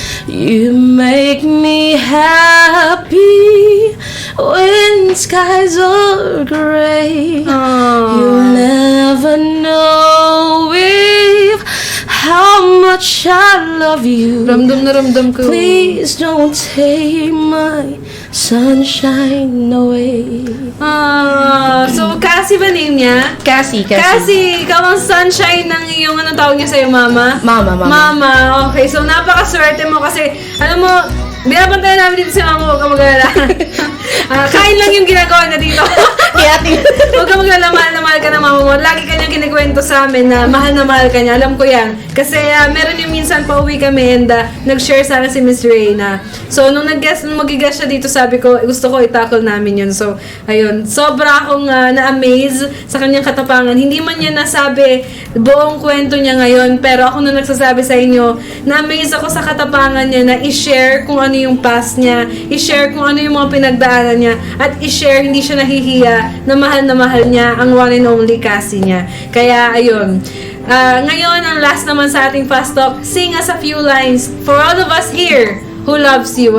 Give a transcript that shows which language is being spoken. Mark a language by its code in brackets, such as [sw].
[en] You make me happy when skies are gray. You'll never know if how much I love you. [tl] Ramdam na ramdam ko. [en] Please don't take my sunshine away. [tl] So, Cassie ba name niya? Cassie. Cassie, ikaw ang sunshine ng iyong anong tawag niya sa'yo, mama? Mama. Mama, okay. So, napakaswerte mo kasi, alam mo, binabantayan namin dito si mama, huwag ka mag-alala. Kain lang yung ginagawa na dito. Kaya natin. Huwag ka maglala, mahal na mahal ka ng mama mo. Lagi kanyang kinikwento sa amin na mahal na mahal ka niya. Alam ko yan. Kasi meron yung minsan pauwi kami and nag-share sa akin si Miss Reyna. So, nung mag-guest siya dito, sabi ko, gusto ko i-tackle namin yun. So, ayun. Sobra akong na-amaze sa kanyang katapangan. Hindi man niya nasabi buong kwento niya ngayon, pero ako na nagsasabi sa inyo, na-amaze ako sa katapangan niya na i-share kung ano yung past niya, i-share kung ano yung mga pinagdaanan niya, at i-share, hindi siya nahihiya na mahal niya ang [en] one and only [tl] Cassie niya. Kaya, ayun. Ngayon, ang last naman sa ating fast talk, [en] sing us a few lines for all of us here who loves you.